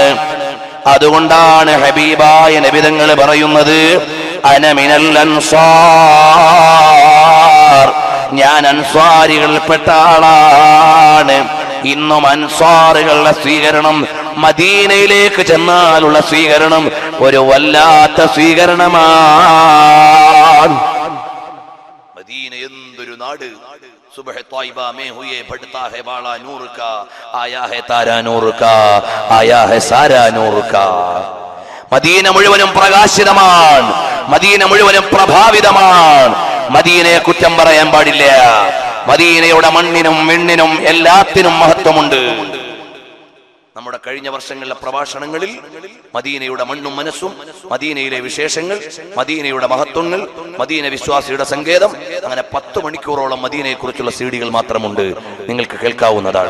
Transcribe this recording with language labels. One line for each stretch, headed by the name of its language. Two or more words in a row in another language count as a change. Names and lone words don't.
Malayalam: അതുകൊണ്ടാണ് ഹബീബായ നബി തങ്ങൾ പറയുന്നത്,
Arabic: أنا من الأنصار,
Malayalam: ഞാൻ അൻസാരികളിൽപ്പെട്ട ആളാണ്. ഇന്നും അൻസാറുകളുടെ സ്വീകരണം, മദീനയിലേക്ക് ചെന്നാലുള്ള സ്വീകരണം ഒരു വല്ലാത്ത സ്വീകരണമാണ്. മദീന എന്തൊരു നാട്!
Urdu: صبح توبہ میں ہوئے بڑھتا ہے بالا نور کا، آیا ہے تارا نور کا، آیا ہے سارا نور کا.
Malayalam: മദീന മുഴുവനും പ്രകാശിതമാണ്, മദീന മുഴുവനും പ്രഭാവിതമാണ്. മദീനയെ കുറ്റം പറയാൻ പാടില്ല. മദീനയുടെ മണ്ണിനും വിണ്ണിനും എല്ലാത്തിനും മഹത്വമുണ്ട്. നമ്മുടെ കഴിഞ്ഞ വർഷങ്ങളിലെ പ്രഭാഷണങ്ങളിൽ മദീനയുടെ മണ്ണും മനസ്സും, മദീനയിലെ വിശേഷങ്ങൾ, മദീനയുടെ മഹത്വങ്ങൾ, മദീന വിശ്വാസിയുടെ സങ്കേതം, അങ്ങനെ 10 മണിക്കൂറോളം മദീനയെ കുറിച്ചുള്ള സീഡികൾ മാത്രമുണ്ട്, നിങ്ങൾക്ക് കേൾക്കാവുന്നതാണ്.